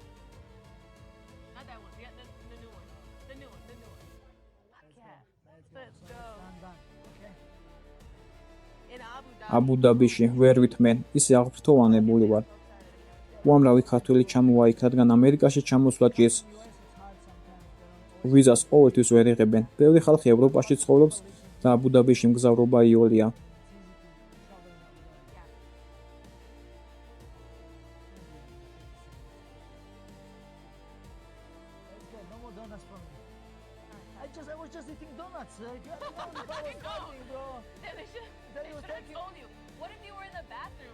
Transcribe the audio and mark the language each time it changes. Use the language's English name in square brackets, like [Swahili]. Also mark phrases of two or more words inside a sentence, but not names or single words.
[Georgian] აბუ-დაბიში ვერ ვითმენ, ისე აღფრთოვანებული ვარ. უამრავი ქართველი ჩამოვა იქ, რადგან ამერიკაში ჩამოსვლა ჭირს. ვიზას ყოველთვის ვერ იღებენ. ბევრი ხალხი ევროპაში ცხოვრობს და აბუ-დაბიში მგზავრობა იოლია. [English] I was just eating donuts. I was bro. They should have told you. What if you were in the bathroom?